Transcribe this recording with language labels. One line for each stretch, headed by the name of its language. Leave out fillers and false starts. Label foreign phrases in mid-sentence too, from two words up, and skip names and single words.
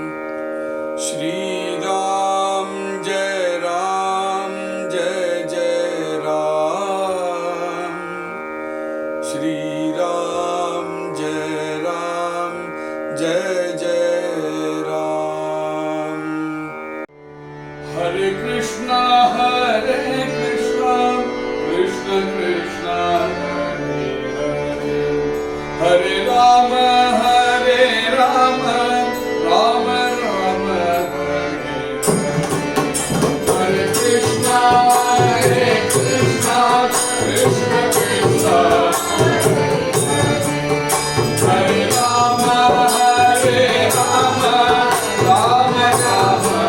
Sanskrit: श्रीराम जय राम जय जय राम. श्रीराम जय राम जय जय राम. हरे कृष्ण हरे कृष्ण कृष्ण कृष्ण हरे हरे, हरे राम हरे राम राम राम हरे हरे. हरे कृष्ण हरे कृष्ण कृष्ण कृष्ण हरे राम हरे राम राम राम.